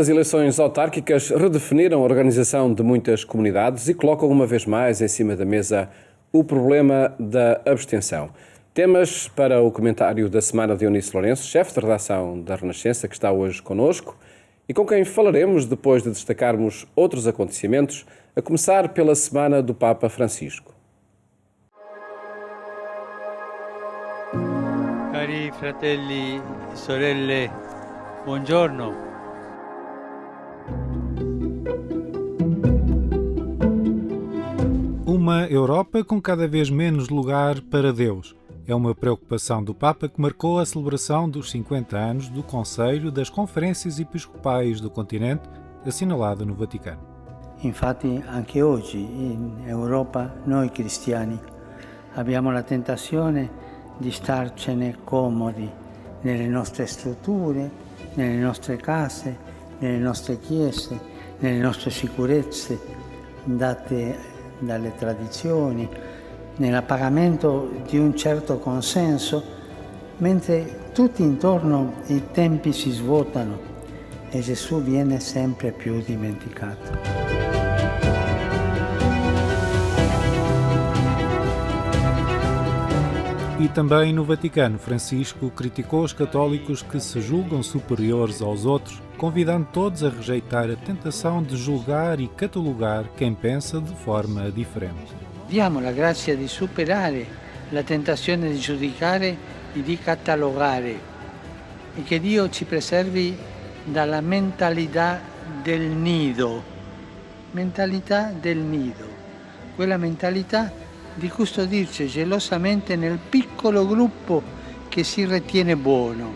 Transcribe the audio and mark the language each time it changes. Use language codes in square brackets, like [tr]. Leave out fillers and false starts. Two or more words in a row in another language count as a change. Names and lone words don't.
[pt] As eleições autárquicas redefiniram a organização de muitas comunidades e colocam uma vez mais em cima da mesa o problema da abstenção. Temas para o comentário da semana de Eunice Lourenço, chefe de redação da Renascença, que está hoje connosco e com quem falaremos depois de destacarmos outros acontecimentos, a começar pela semana do Papa Francisco. [it] Cari fratelli e sorelle, buongiorno. [pt] Uma Europa com cada vez menos lugar para Deus. É uma preocupação do Papa que marcou a celebração dos 50 anos do Conselho das Conferências Episcopais do continente, assinalado no Vaticano. [it] Infatti anche oggi in Europa noi cristiani abbiamo la tentazione di starcene comodi nelle nostre strutture, nelle nostre case, nelle nostre chiese, nelle nostre sicurezze date dalle tradizioni, nell'appagamento di un certo consenso, mentre tutti intorno i tempi si svuotano e Gesù viene sempre più dimenticato. [pt] E também no Vaticano, Francisco criticou os católicos que se julgam superiores aos outros, convidando todos a rejeitar a tentação de julgar e catalogar quem pensa de forma diferente. [it] Diamo la grazia di superare la tentazione di giudicare e di catalogare e che Dio ci preservi dalla mentalità del nido, quella mentalità di custodirci gelosamente nel piccolo gruppo che si ritiene buono.